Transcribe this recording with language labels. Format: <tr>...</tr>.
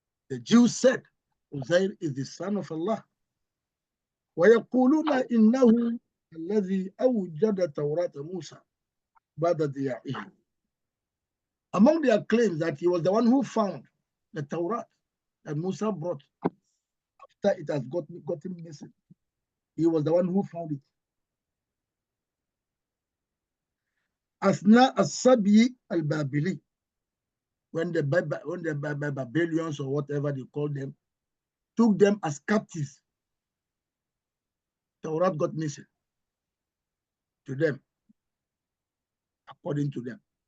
<en>The Jews said Uzair is the son of Allah.</en> <ar>ويقولون إنه الذي أوجد توراة موسى بعد ضياعه.</ar> <en>Among their claims that he was the one who found the Torah that Musa brought after it has gotten missing. He was the one who found it. Asna as-Sabi al-Babili, when the Babylonians or whatever they called them, took them as captives, Torah got missing to them, according to them.</en>